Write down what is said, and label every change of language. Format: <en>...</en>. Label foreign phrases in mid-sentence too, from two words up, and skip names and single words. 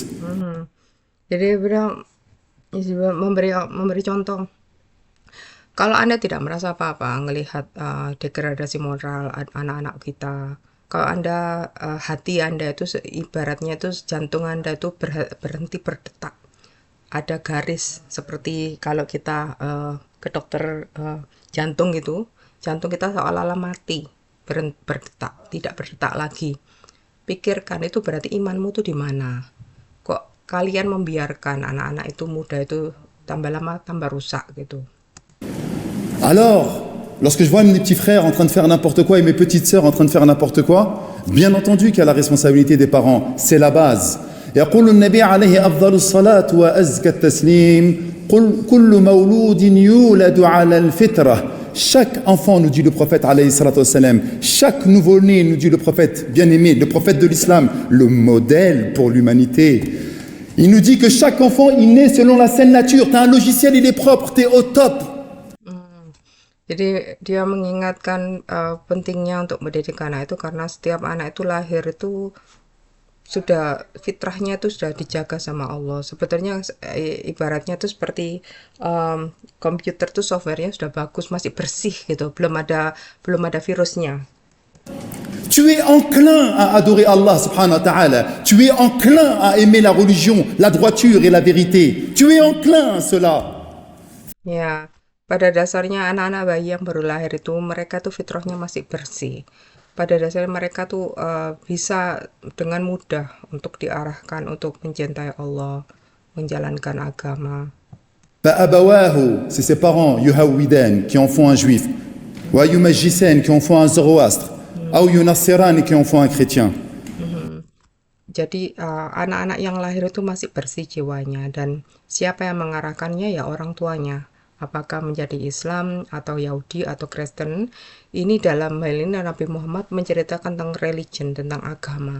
<id>Jadi beliau memberi contoh. Kalau Anda tidak merasa apa-apa melihat degradasi moral anak-anak kita, kalau Anda hati Anda itu ibaratnya itu jantung Anda itu berhenti berdetak, ada garis seperti kalau kita ke dokter jantung gitu, jantung kita seolah-olah mati, berdetak, tidak berdetak lagi. Pikirkan itu berarti imanmu tuh di mana? Kok kalian membiarkan anak-anak itu muda itu tambah lama tambah rusak gitu.</id> <fr>Alors, lorsque je vois mes petits frères en train de faire n'importe quoi et mes petites sœurs en train de faire n'importe quoi, bien entendu qu'il y a la responsabilité des parents, c'est la base.</fr> <ar>يقول النبي عليه أفضل الصلاة وأزكى التسليم كل مولود يولد على الفطرة.</ar> <fr>Chaque enfant, nous dit le prophète</fr> <ar>عليه الصلاة والسلام,</ar> <fr>chaque nouveau-né, nous dit le prophète bien-aimé, le prophète de l'islam, le modèle pour l'humanité. Il nous dit que chaque enfant, il naît selon la saine nature. Tu as un logiciel, il est propre, tu es au top.</fr> <id>Jadi dia mengingatkan pentingnya untuk mendidik anak itu karena setiap anak itu lahir itu sudah fitrahnya itu sudah dijaga sama Allah. Sebetulnya ibaratnya itu seperti komputer tuh softwarenya sudah bagus, masih bersih gitu, belum ada virusnya.</id> <fr>Tu es enclin à adorer Allah</fr> <ar>سبحانه وتعالى.</ar> <fr>Tu es enclin à aimer la religion, la droiture et la vérité. Tu es enclin à cela.</fr> <id>Ya. Pada dasarnya anak-anak bayi yang baru lahir itu mereka tuh fitrahnya masih bersih. Pada dasarnya mereka tuh bisa dengan mudah untuk diarahkan untuk mencintai Allah, menjalankan agama.</id> <fr>فأبواه, c'est ses parents, يهودان, qui en font un juif, ويمجسان, qui en font un zoroastre,</fr> <ar>أو ينصران,</ar> <fr>qui en font un chrétien.</fr> <id>Jadi anak-anak yang lahir itu masih bersih jiwanya dan siapa yang mengarahkannya ya orang tuanya. Apakah menjadi Islam atau Yahudi atau Kristen, ini dalam hal ini Nabi Muhammad menceritakan tentang religion, tentang agama.</id>